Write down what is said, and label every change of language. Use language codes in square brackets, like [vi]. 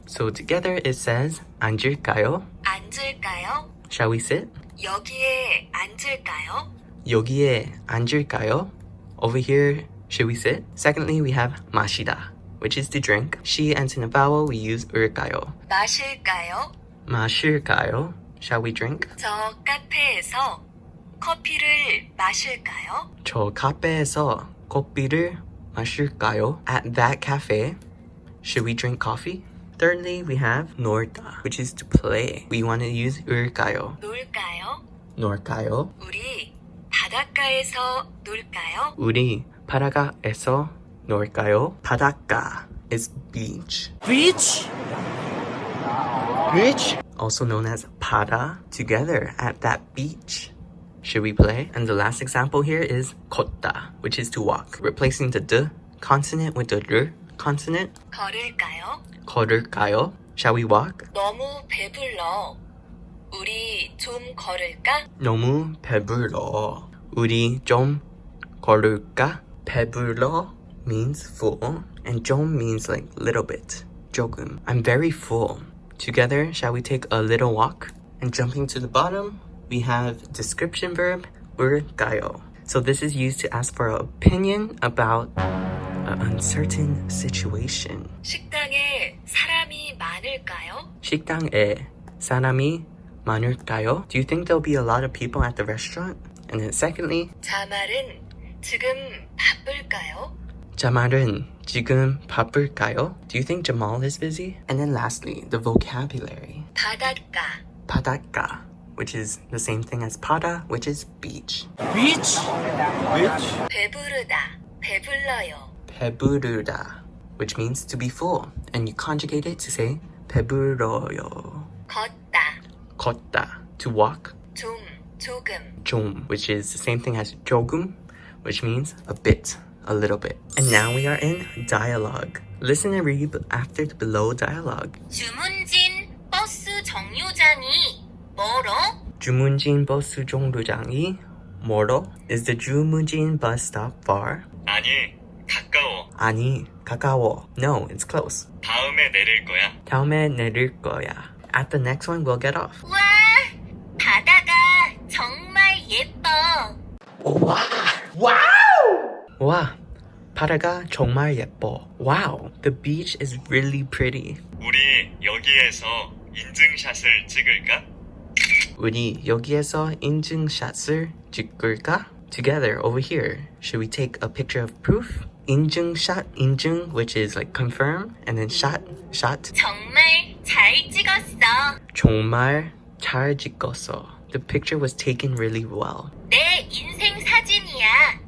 [en] So together it says [ko] 앉을까요? 앉을까요? [en] Shall we sit? [ko] 여기에 앉을까요? 여기에 앉을까요? [en] Over here, should we sit? Secondly, we have 마시다, which is to drink. She ends in a vowel, we use 을까요. [ko] 마실까요? 마실까요? [en] Shall we drink? [ko] 저 카페에서 커피를 마실까요? 저 카페에서 커피를 마실까요? [en] At that cafe, should we drink coffee? Thirdly, we have 놀다, which is to play. We want to use 을까요? [ko] 놀까요? 놀까요? 우리 바닷가에서 놀까요? 우리 바닷가에서 놀까요? [en] 바닷가 is beach. Beach? Beach? Also known as 바다, together at that beach. Should we play? And the last example here is 걷다, which is to walk. Replacing the d consonant with the r consonant. [ko] 걸을까요? 걸을까요? [en] Shall we walk? [ko] 너무 배불러. 우리 좀 걸을까? 너무 배불러. 우리 좀 걸을까? [en] 배불러 means full, and 좀 means like little bit. 조금. I'm very full. Together, shall we take a little walk? And jumping to the bottom, we have description verb 을까요. So this is used to ask for an opinion about an uncertain situation. [ko] 식당에 사람이 많을까요? 식당에 사람이 많을까요? [en] Do you think there'll be a lot of people at the restaurant? And then secondly, [ko] 자말은 지금 바쁠까요? 자말은 지금 바쁠까요? [en] Do you think Jamal is busy? And then lastly, the vocabulary. [ko] 바닷가, [en] 바닷가, which is the same thing as 바다, which is beach. Beach? Beach? [ko] 배부르다, 배불러요. [en] 배부르다, which means to be full. And you conjugate it to say 배불러요. [ko] 걷다, [en] 걷다, to walk. [ko] 좀, 조금. [en] 좀, which is the same thing as 조금, which means a bit, a little bit. And now we are in dialogue. Listen and read after the below dialogue. [ko] 주문진 버스 정류장이 멀어? 주문진 버스 정류장이 멀어? [en] Is the 주문진 bus stop far? [ko] 아니, 가까워. 아니, 가까워. [en] No, it's close. [ko] 다음에 내릴 거야. 다음에 내릴 거야. [en] At the next one, we'll get off. [ko] 와, 바다가 정말 예뻐. 와, 바다가 정말 예뻐. [en] Wow, the beach is really pretty. [ko] 우리 여기에서 인증샷을 찍을까? 우리 여기에서 인증샷을 찍을까? [en] Together over here, should we take a picture of proof? 인증샷, 인증, which is like confirm, and then shot. [ko] 정말 잘 찍었어. 정말 잘 찍었어. [en] The picture was taken really well. [ko] 내 인생 사진이야.